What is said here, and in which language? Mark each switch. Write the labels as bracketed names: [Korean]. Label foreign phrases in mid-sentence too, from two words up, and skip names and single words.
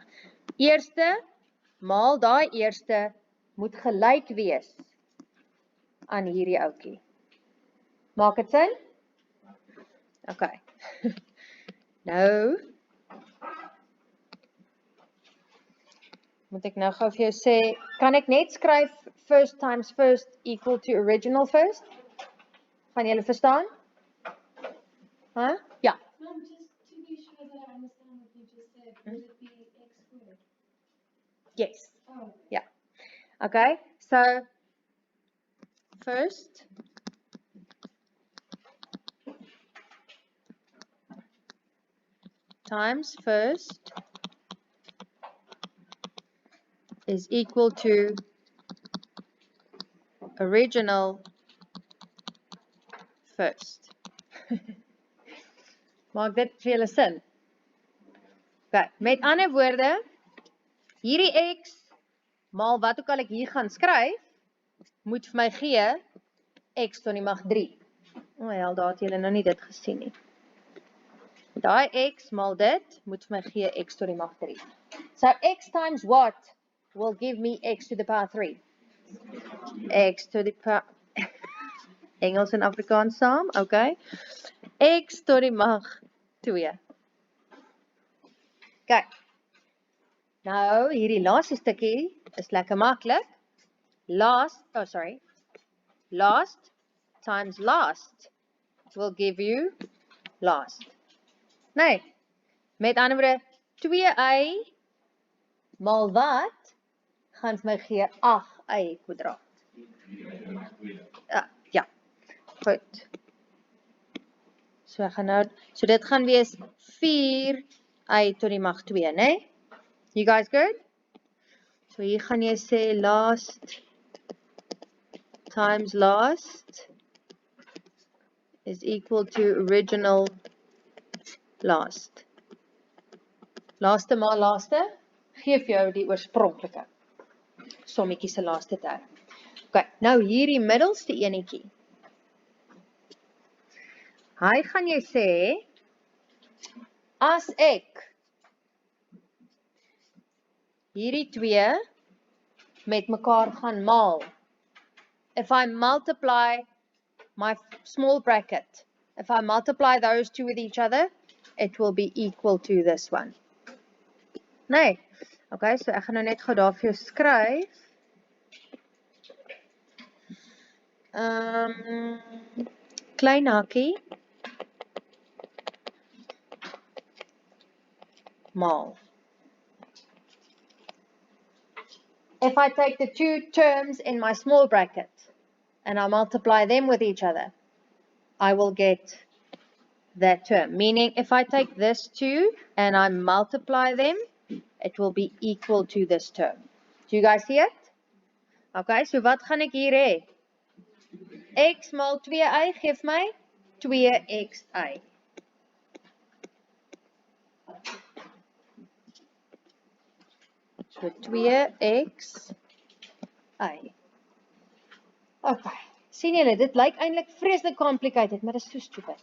[Afrikaans] Eerste maal daai eerste moet gelyk wees aan hierdie ouetjie. Maak dit sin? OK. Nou moet ek nou gou vir jou sê, kan ek net skryf [English] first times first equal to original first? [Afrikaans] Gaan julle verstaan? Huh? Ja. [English] Mom, just to be sure that I understand what you just said, would it be x squared? Yes. Oh. Yeah. Okay. So first times first is equal to original first. [Afrikaans] Maak dit vir julle sin? Okay. Met ander woorde, hierdie x maal wat ook al ek hier gaan skryf, moet vir my gee x tot die mag 3. O, hel, daar het julle nou nie dit gesien nie. Daai x maal dit moet vir my gee x tot die mag 3. [English] So x times what will give me x to the power 3? X to the power... [Afrikaans] Engels en Afrikaans saam, okay. X tot die mag 2. Kyk. Nou, hierdie laaste stukkie is lekker maklik. [English] Last times last will give you last. [Afrikaans] Nee, met ander woorde, 2y maal wat gaan vir my gee 8y kwadraat. Ja, goed. So dit gaan wees 4y tot die mag 2, né? [English] You guys good? [Afrikaans] So hier gaan jy sê [English] last times last is equal to original last. [Afrikaans] Laaste maal laaste, gee vir jou die oorspronklike sommetjie se laaste term. OK, nou hierdie middelste enetjie. Hy gaan jy sê, as ek hierdie twee met mekaar gaan maal, [English] if I multiply my small bracket, if I multiply those two with each other, it will be equal to this one. [Afrikaans] Nee, okay, so ek gaan nou net gou daar vir jou skryf. Klein hakkie. Maal. [English] If I take the two terms in my small bracket and I multiply them with each other, I will get that term. Meaning, if I take this 2 and I multiply them, it will be equal to this term. Do you guys see it? [Afrikaans] Okay, so wat gaan ek hier hê? X maal 2y geef my 2xy. So 2xy. Okay, sien julle, dit lyk eintlik vreeslik complicated, maar dit is so stupid.